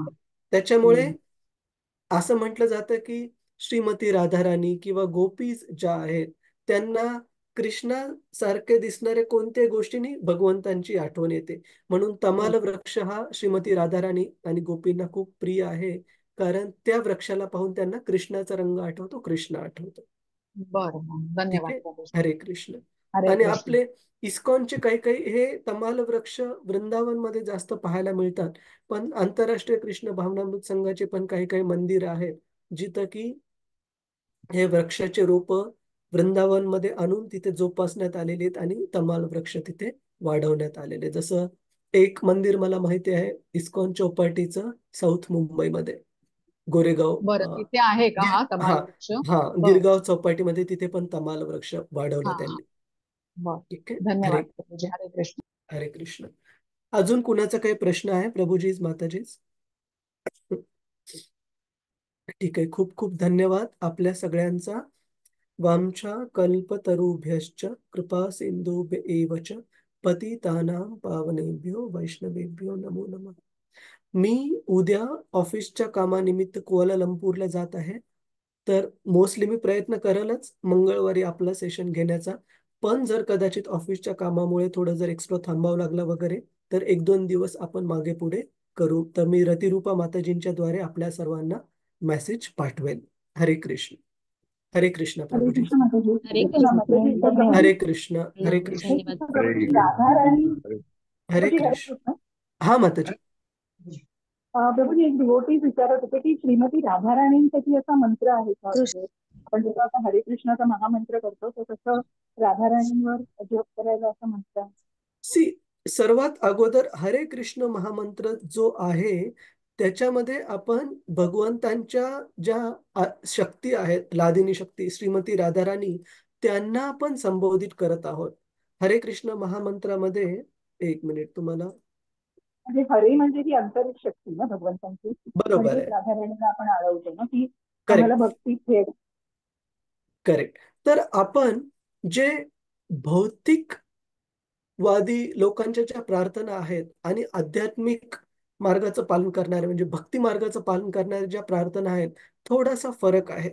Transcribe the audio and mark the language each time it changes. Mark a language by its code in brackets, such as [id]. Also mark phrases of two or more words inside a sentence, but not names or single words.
[mr] त्याच्यामुळे असं म्हटलं जातं की श्रीमती राधाराणी किंवा गोपीज ज्या आहेत त्यांना कृष्णासारखे दिसणारे कोणत्याही गोष्टींनी भगवंतांची आठवण येते. म्हणून तमाल वृक्ष हा श्रीमती राधाराणी आणि गोपींना खूप प्रिय आहे, कारण त्या वृक्षाला पाहून त्यांना कृष्णाचा रंग आठवतो, कृष्ण आठवतो. बरं, ठीक धन्यवाद आहे. प्रभूजी. हरे कृष्ण. हरे आणि कृष्ण. आपले इस्कॉनचे काही काही हे तमाल वृक्ष वृंदावन मध्ये जास्त पाहायला मिळतात. पण आंतरराष्ट्रीय कृष्ण भावनामृत संघाचे पण काही काही मंदिर आहेत जिथं की हे वृक्षाचे रोप वृंदावनमध्ये आणून तिथे जोपासण्यात आलेले आहेत आणि तमाल वृक्ष तिथे वाढवण्यात आलेले. जसं एक मंदिर मला माहिती आहे इस्कॉन चौपाटीचं, साऊथ मुंबईमध्ये, गोरेगाव, बरं, तिथे आहे का हा हा तमाल वृक्ष? हा बर गिरगाव चौपाटीमध्ये तिथे पण तमाल वृक्ष वाढवला हा त्यांनी. बर ठीक आहे. धन्यवाद प्रभूजी. हरे कृष्ण. हरे कृष्ण. अजून कुणाचा काही प्रश्न आहे प्रभूजीज माताजीज? ठीक आहे. खूप खूप धन्यवाद आपल्या सगळ्यांचा. [sa] वामच्या कल्पतरुभ्यश्च कृपा सिंधुभ्य एव च पतितानां पावनेभ्यो वैष्णवेभ्यो नमो नमः. [mr] मी उद्या ऑफिसच्या कामानिमित्त कुआलालंपूरला जात आहे. तर मोस्टली मी प्रयत्न करेलच मंगळवारी आपला सेशन घेण्याचा. पण जर कदाचित ऑफिसच्या कामामुळे थोडं जर एक्स्ट्रा थांबावं लागलं वगैरे तर 1-2 दिवस आपण मागे पुढे करू. तर मी रतिरूपा माताजींच्या द्वारे आपल्या सर्वांना मेसेज पाठवेल. हरे कृष्ण. हरे कृष्ण हरे प्रभूजी. कृष्ण माताजी. हरे हरे कृष्ण कृष्ण. माताजी. तर हरे प्रभूजी कृष्ण. हरे कृष्ण. धन्यवाद. प्रभूजी राधाराणी हरे प्रभूजी हरे कृष्ण. कृष्ण. हा माताजी. प्रभूजी एक डिवोटीज विचारत होते की श्रीमती राधाराणींसाठी असा मंत्र आहे का? कृष्ण. म्हणजे आपण जसं आता हरे कृष्णाचा महामंत्र करतो तर तसं राधाराणींवर जप करायला असा मंत्र आहे. सी सर्वात अगोदर हरे कृष्ण महामंत्र जो आहे त्याच्यामध्ये आपण भगवंतांच्या ज्या शक्ती आहेत, लादिनी शक्ती श्रीमती राधाराणी, त्यांना आपण संबोधित करत आहोत. हरे कृष्ण महामंत्रामध्ये, एक मिनिट तुम्हाला, म्हणजे हरे म्हणजे ही आंतरिक शक्ती ना भगवंतांची, बरोबर म्हणजेच आहे. राधाराणीला आपण आळवतो ना की आम्हाला करेक्ट भक्ती थेट. करेक्ट. तर आपण जे भौतिकवादी लोकांच्या ज्या प्रार्थना आहेत आणि आध्यात्मिक मार्गाचं पालन करणारे म्हणजे भक्ती मार्गाचं पालन करणारे ज्या प्रार्थना आहेत, थोडासा फरक आहे.